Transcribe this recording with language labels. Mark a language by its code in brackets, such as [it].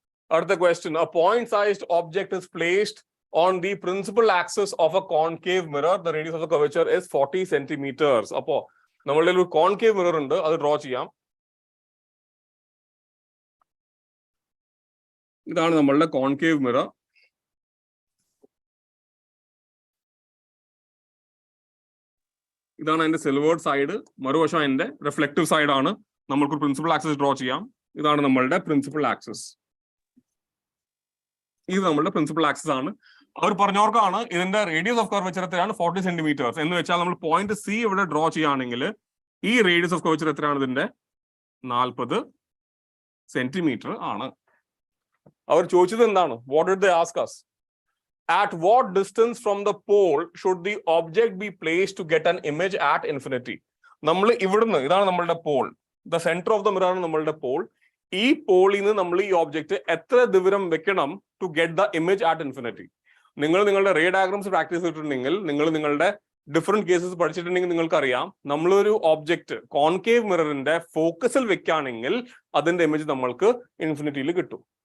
[ml] അടുത്ത question, [en] a point-sized object is placed on the principal axis of a concave mirror. The radius of the curvature is 40 centimeters. [ml] അപ്പോ നമ്മളുടെ ഒരു concave mirror ഉണ്ട്, അത് draw ചെയ്യാം. ഇതാണ് നമ്മളുടെ കോൺകേവ് മിറർ. ഇതാണ് അതിന്റെ സിൽവേർഡ് സൈഡ്, മറുവശം അതിന്റെ റിഫ്ലക്റ്റീവ് സൈഡ് ആണ്. നമ്മൾക്ക് പ്രിൻസിപ്പൽ ആക്സിസ് ഡ്രോ ചെയ്യാം. ഇതാണ് നമ്മളുടെ പ്രിൻസിപ്പൽ ആക്സിസ്. ഇത് നമ്മളുടെ പ്രിൻസിപ്പൽ ആക്സിസ് ആണ്. അവർ പറഞ്ഞവർക്കാണ് ഇതിന്റെ റേഡിയസ് ഓഫ് കർവേച്ചർ എത്രയാണ്? 40 സെന്റിമീറ്റേഴ്സ്. എന്ന് വെച്ചാൽ നമ്മൾ പോയിന്റ് സി ഇവിടെ ഡ്രോ ചെയ്യുകയാണെങ്കിൽ ഈ റേഡിയസ് ഓഫ് കർവേച്ചർ എത്രയാണ്? ഇതിന്റെ 40 സെന്റിമീറ്റർ ആണ്. അവർ ചോദിച്ചത് എന്താണ്? [en] What did they ask us? At what distance from the pole should the object be placed to get an image at infinity? [ml] നമ്മൾ ഇവിടുന്ന്, ഇതാണ് നമ്മളുടെ Paul, [en] the centre of the mirror [ml] ആണ് നമ്മളുടെ പോൾ. ഈ പോളിൽ നിന്ന് നമ്മൾ ഈ ഒബ്ജക്റ്റ് എത്ര ദൂരം വെക്കണം [en] To get the image at infinity? [ml] നിങ്ങൾ നിങ്ങളുടെ റേ ഡയഗ്രാംസ് പ്രാക്ടീസ് ചെയ്തിട്ടുണ്ടെങ്കിൽ, നിങ്ങൾ നിങ്ങളുടെ ഡിഫറെന്റ് കേസസ് പഠിച്ചിട്ടുണ്ടെങ്കിൽ നിങ്ങൾക്കറിയാം, നമ്മളൊരു ഒബ്ജക്റ്റ് കോൺകേവ് മിററിന്റെ ഫോക്കസിൽ വെക്കുകയാണെങ്കിൽ അതിന്റെ ഇമേജ് നമ്മൾക്ക് ഇൻഫിനിറ്റിയിൽ കിട്ടും.